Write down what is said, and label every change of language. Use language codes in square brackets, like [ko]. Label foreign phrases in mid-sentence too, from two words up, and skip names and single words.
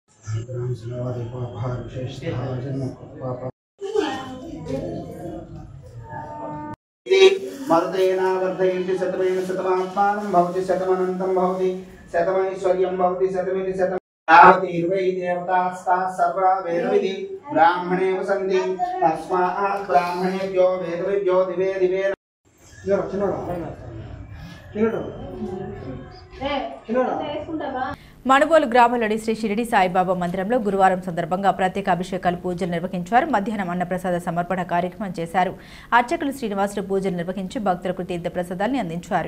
[sa] मरुतेना वर्धयन्ति शतमेन शतमात्मानं भवति शतमनन्तं भवति शतमैश्वर्यं भवति शतमिति शतं तावतीर्वै देवतास्ताः सर्वा वेदविधि ब्राह्मणे वसन्ति तस्मात् ब्राह्मणेभ्यो वेदविभ्यो दिवे दिवे [te] మణుబోలు గ్రామంలోని శ్రీ షిరిడి సాయిబాబా మందిరంలో గురువారం సందర్భంగా ప్రత్యేక అభిషేకాలు పూజలు నిర్వహించారు. మధ్యాహ్నం అన్నప్రసాద సమర్పణ కార్యక్రమం చేశారు. అర్చకులు శ్రీనివాసులు పూజలు నిర్వహించి భక్తులకు తీర్థ ప్రసాదాన్ని అందించారు.